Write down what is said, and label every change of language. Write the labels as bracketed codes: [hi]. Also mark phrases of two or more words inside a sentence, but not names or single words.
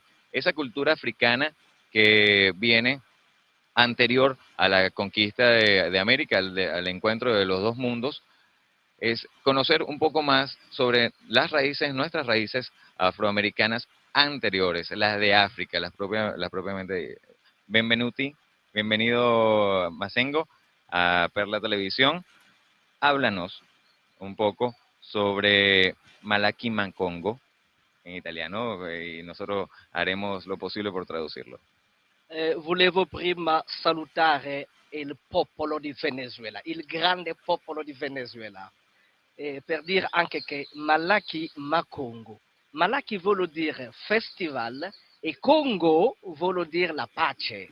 [es] Esa cultura africana que viene anterior a la conquista de América, al encuentro de los dos mundos, es conocer un poco más sobre las raíces, nuestras raíces afroamericanas anteriores, las de África, las propiamente. Bienvenido Masengo a Perla Televisión. Háblanos un poco sobre Malaki Makongo en italiano y nosotros haremos lo posible por traducirlo. [it] Volevo prima salutare il popolo di Venezuela, il grande popolo di Venezuela, per dire anche che Malaki Makongo. Malaki vuol dire festival e Congo vuol dire la pace.